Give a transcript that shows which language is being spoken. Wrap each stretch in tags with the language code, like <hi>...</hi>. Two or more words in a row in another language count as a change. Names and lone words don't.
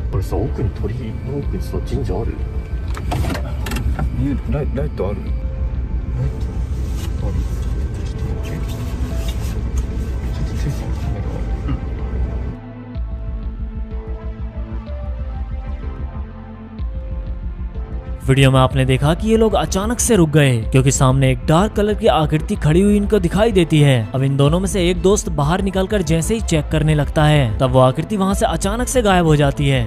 <ja>さ、奥に鳥居の奥にさ、神社ある？ライトある？ライトある？ちょっと待って。ちょっとついてるカメラ。</ja> <hi>वीडियो में आपने देखा कि ये लोग अचानक से रुक गए क्योंकि सामने एक डार्क कलर की आकृति खड़ी हुई इनको दिखाई देती है। अब इन दोनों में से एक दोस्त बाहर निकलकर जैसे ही चेक करने लगता है तब वो आकृति वहां से अचानक से गायब हो जाती है।</hi>